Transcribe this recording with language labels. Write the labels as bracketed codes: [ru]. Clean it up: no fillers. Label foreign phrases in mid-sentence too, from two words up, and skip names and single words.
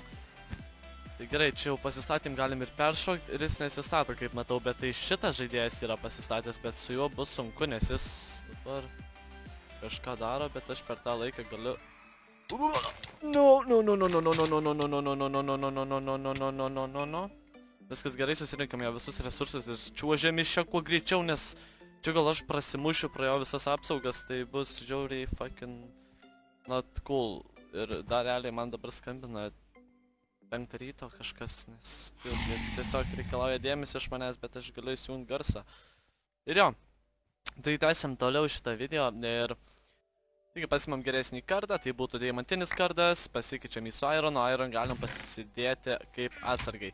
[lt] Tai gerai, čia jau pasistatym galim ir peršokti ir jis nesistato, kaip matau, bet tai šitas žaidėjas yra pasistatęs, bet su juo bus sunku, nes jis dabar kažką daro, bet aš per tą laiką galiu... No. Viskas gerai, susirinkam jo visus resursus ir čiuožėm iš čia kuo greičiau, nes čia gal aš prasimušiu pro jo visas apsaugas, tai bus žiauriai [en] fucking not cool. [lt] Ir dar realiai man dabar skambina 5 ryto kažkas, nes tiesiog reikalauja dėmesio iš manęs, bet aš galiu įsijungti garsą. Ir jo, tai tęsiam toliau šitą video ir taigi pasimam geresnį kardą, tai būtų deimantinis kardas, pasikeičiam į su Iron galim pasidėti kaip atsargai.